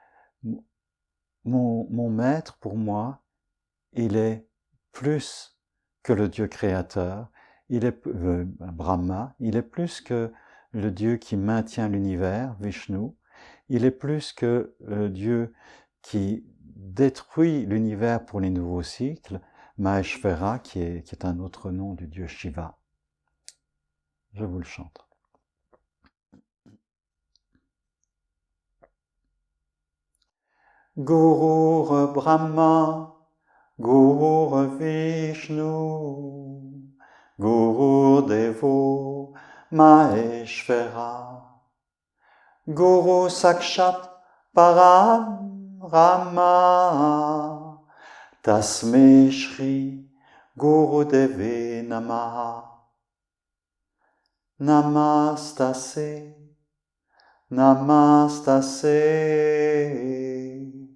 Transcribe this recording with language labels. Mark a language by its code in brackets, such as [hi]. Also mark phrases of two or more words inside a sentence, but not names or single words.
[fr] mon maître, pour moi, il est plus que le Dieu créateur, il est Brahma, il est plus que le Dieu qui maintient l'univers, Vishnu, il est plus que le Dieu qui détruit l'univers pour les nouveaux cycles, Maheshvara, qui est un autre nom du Dieu Shiva. Je vous le chante. [sa] Gurur Brahma, Gurur Vishnu, Gurur Devo Maheshvara, Guru Sakshat Param Rama, Tasmai Shri Guru Deve Namaha, Namastase Namastase,